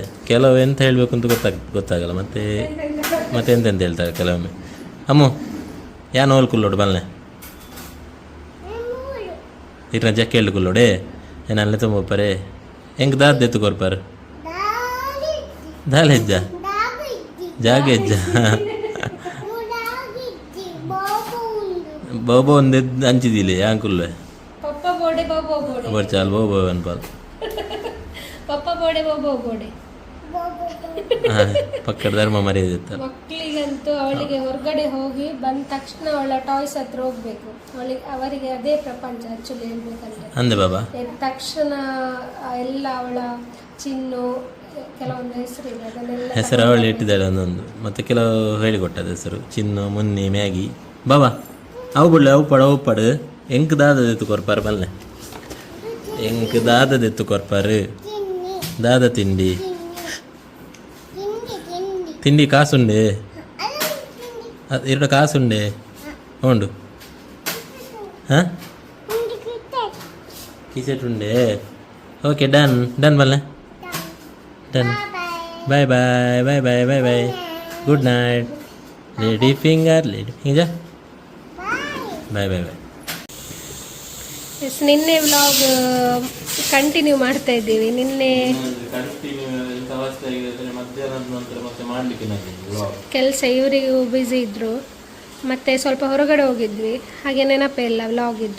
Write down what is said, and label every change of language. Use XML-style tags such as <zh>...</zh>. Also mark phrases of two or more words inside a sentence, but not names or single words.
<kn>ಕೆಲವು ಎಂತ ಹೇಳಬೇಕು ಅಂತ ಗೊತ್ತಾಗಲ್ಲ. ಮತ್ತೆ ಎಂತೆಂತ ಹೇಳ್ತಾಳೆ ಕೆಲವೊಮ್ಮೆ.</kn> <tcy>ಅಮ್ಮು ಯಾನು ಹೋಲ್ ಕುಲ್ಲೋಡು ಬಲ್ಲೆ ಇರ್ನ ಜಕ್ಕೆ ಹೇಳಿ ಕುಲ್ಲೋಡೆ ಏನಲ್ಲೇ ತುಂಬಪ್ಪರೆ ಹೆಂಗೆ ದಾದ ಎತ್ತುಕೊರ್ಪಾರ ದಾಲ್ ಹೆಜ್ಜ ಜಾಗ ಹೆಜ್ಜ ಬಾಬಾ ಒಂದು ಹಂಚಿದಿಲ್ಲ ಯಾಂಕುಲ್ವೆ ಬರ್ಚಾಲ್ ಬೋಬೋ ಅನ್ಪಾಲ್ ಪಪ್ಪ ಬೋಡೆ ಬೋಬೋ ಬೋಡೆ</tcy> <kn>ಪಕ್ಕದ ಧರ್ಮ ಮರ್ಯಾದಿತ್ತಲ್ಲ. ಮಕ್ಕಳಿಗಂತೂ ಅವಳಿಗೆ ಹೊರಗಡೆ ಹೋಗಿ ಬಂದ ತಕ್ಷಣ ಅವಳ ಟಾಯ್ಸ್ ಹತ್ರ ಹೋಗ್ಬೇಕು. ಅವರಿಗೆ ಅದೇ ಪ್ರಪಂಚ ಆಕ್ಚುಲಿ ಹೇಳ್ಬೇಕಂದ್ರೆ.</kn> <tcy>ಅಂದೆ ಬಾಬಾ</tcy> <kn>ಎದ್ದ ತಕ್ಷಣ ಎಲ್ಲ ಅವಳ ಚಿನ್ನು ಕೆಲವೊಂದು ಹೆಸರಿದೆ ಅದನ್ನೆಲ್ಲ ಹೆಸರು ಅವಳು ಇಟ್ಟಿದ್ದಾಳೆ ಒಂದೊಂದು, ಮತ್ತೆ ಕೆಲವು ಹೇಳಿಕೊಟ್ಟದ ಹೆಸರು ಚಿನ್ನು, ಮುನ್ನಿ, ಮ್ಯಾಗಿ.</kn> <tcy>ಬಾಬಾ ಅವು ಬಿಡ್ಲೆ ಅವು ಪಡು ಎಂಕ್ ದಾದದೆತ್ತು ಕೊರ್ಪಾರು ಬಲ್ಲೆ, ಎಂಕ್ ದಾದದೆತ್ತು ಕೊರ್ಪಾರು ದಾದ ತಿಂಡಿ ತಿಂಡಿ ಕಾಸುಂಡೆ ಎರಡು ಕಾಸುಂಡೆ ಉಂಡು ಹಾಂ ಕಿಸೆಟ್ ಉಂಡೆ.</tcy> <en>okay done done ಬಲ್ಲೆ ಡನ್. bye bye bye bye bye bye good night lady finger ja bye bye bye.</en> <kn>ಎಸ್, ನಿನ್ನೆ ವ್ಲಾಗ್ ಕಂಟಿನ್ಯೂ ಮಾಡ್ತಾ ಇದ್ದೀವಿ. ನಿನ್ನೆ ಕೆಲಸ ಇವರಿಗೂ ಬ್ಯುಸಿ ಇದ್ದರು, ಮತ್ತು ಸ್ವಲ್ಪ ಹೊರಗಡೆ ಹೋಗಿದ್ವಿ, ಹಾಗೆ ನೆನಪೇ ಇಲ್ಲ ವ್ಲಾಗ್ ಇದ್ದು.</kn>